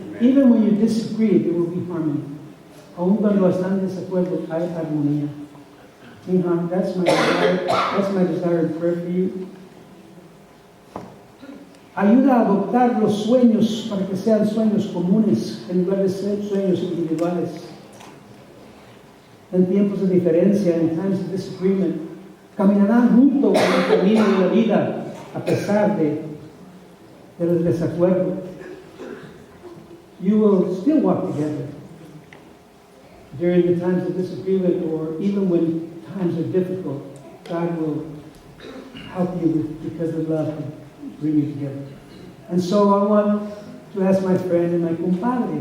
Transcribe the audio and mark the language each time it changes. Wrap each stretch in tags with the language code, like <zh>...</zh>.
<en>Even when you disagree, there will be harmony.</en> <es>Aun cuando están en desacuerdo, hay armonía.</es> <en>That's my desire and prayer for you.</en> <es>Ayuda a adoptar los sueños para que sean sueños comunes en lugar de ser sueños individuales. En tiempos de diferencia,</es> <en>in times of disagreement,</en> <es>caminarán juntos en el camino de la vida a pesar del desacuerdo.</es> <en>You will still walk together during the times of disagreement, or even when times are difficult. God will help you because of love and bring you together. And so I want to ask my friend and my compadre.</en>